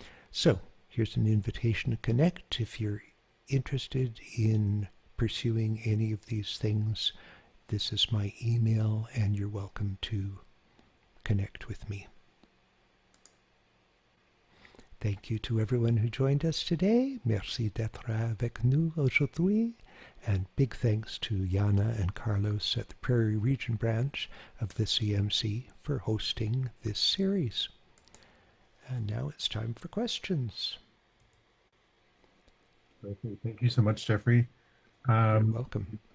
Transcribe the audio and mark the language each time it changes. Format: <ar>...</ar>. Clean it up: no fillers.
<en>So here's an invitation to connect. If you're interested in pursuing any of these things, this is my email, and you're welcome to connect with me. Thank you to everyone who joined us today.</en> <fr>Merci d'être avec nous aujourd'hui.</fr> <en>And big thanks to Jana and Carlos at the Prairie Region branch of the CMC for hosting this series. And now it's time for questions. Okay, thank you so much, Geoffrey. You're welcome.</en>